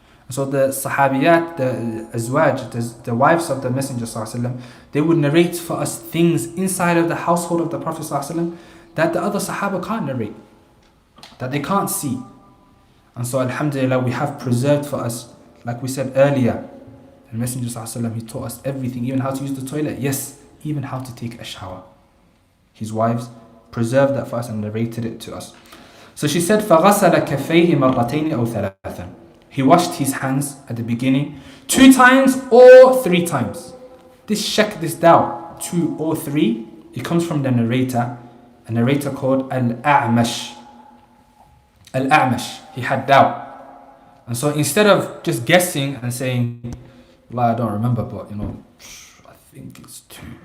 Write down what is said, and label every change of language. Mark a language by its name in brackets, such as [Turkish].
[English] So the sahabiyat, the azwaj, the wives of the Messenger sallallahu alaihi wasallam, they would narrate for us things inside of the household of the Prophet sallallahu alaihi wasallam that the other sahaba can't narrate, that they can't see. And so alhamdulillah, we have preserved for us, like we said earlier, the Messenger sallallahu alaihi wasallam, he taught us everything, even how to use the toilet, yes, even how to take a shower. His wives preserved that for us and narrated it to us. So she said, [Arabic] فَغَسَلَ كَفَيْهِ مَرَّتَيْنِ أَوْ ثَلَاثًا. [English] He washed his hands at the beginning 2 times or 3 times. This doubt, 2 or 3, it comes from the narrator, a narrator called Al-A'mash. Al-A'mash, he had doubt. And so instead of just guessing and saying, well, I don't remember, but I think it's 2.